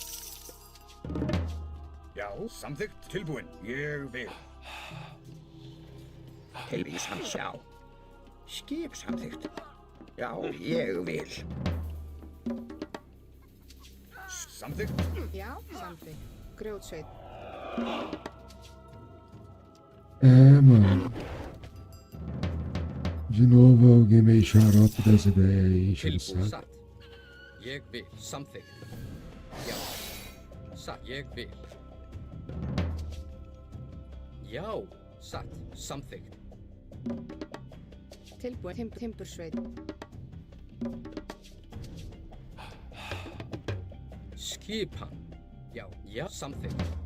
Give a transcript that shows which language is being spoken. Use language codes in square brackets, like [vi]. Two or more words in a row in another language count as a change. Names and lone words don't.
[is] Já. Samþykkt. Tilbúin. Ég vil. Tilvísan. Já. Skip. Samþykkt. Já. Ég vil. Samþykkt. Já, samþykkt. Grjótsveit. [pt] Mano. De novo alguém meio xarope das ideias aí, enchendo o [is] Tilbúin. [pt] saco. [is] Satt. Ég vil. Samþykkt. Já. Satt. Ég vil. Já. Satt. Samþykkt. Tilbúin. Timbursveit. Skipan. Já. Já. Samþykkt.